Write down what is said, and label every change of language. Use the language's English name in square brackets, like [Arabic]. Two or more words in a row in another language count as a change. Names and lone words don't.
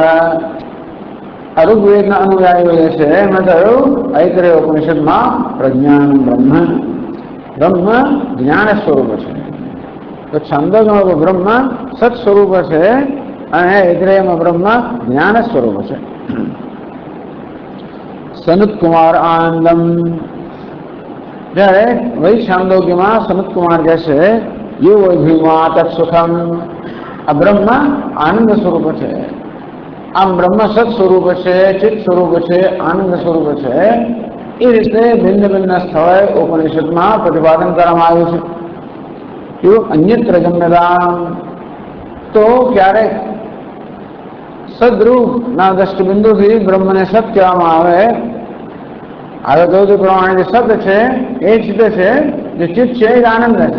[Gujarati] ઋગ્વેદના અનુયાયીઓ છે એમણે કહ્યું ऐतरेय ઉપનિષદમાં [Sanskrit] प्रज्ञानम ब्रह्म [Gujarati] બ્રહ્મ જ્ઞાન સ્વરૂપ છે। તો છાંદોગ્યમાં બ્રહ્મ સત સ્વરૂપ છે અને ऐतरेयમાં બ્રહ્મ જ્ઞાન સ્વરૂપ છે। સનત કુમાર આનંદમ જ્યારે વૈ છાંદોગ્યમાં સનત કુમાર કહેશે [Sanskrit] यो भीमा तत्सुखम। [Hindi] आ ब्रह्म आनंद स्वरूप है। आम ब्रह्म सत स्वरूप है, चित्त स्वरूप है, आनंद स्वरूप है। [Gujarati] એ રીતે ભિન્ન ભિન્ન સ્થળે ઉપનિષદમાં પ્રતિપાદન કરવામાં આવ્યું છે. એવું [Sanskrit] अन्यत्र गम्यताम, [Gujarati] તો ક્યારેક સદરૂપના દ્રષ્ટિબિંદુથી બ્રહ્મને સત કહેવામાં આવે. હવે કહ્યું તે પ્રમાણે જે સત છે એ ચિત્ત છે, જે ચિત્ત છે એ આનંદ છે.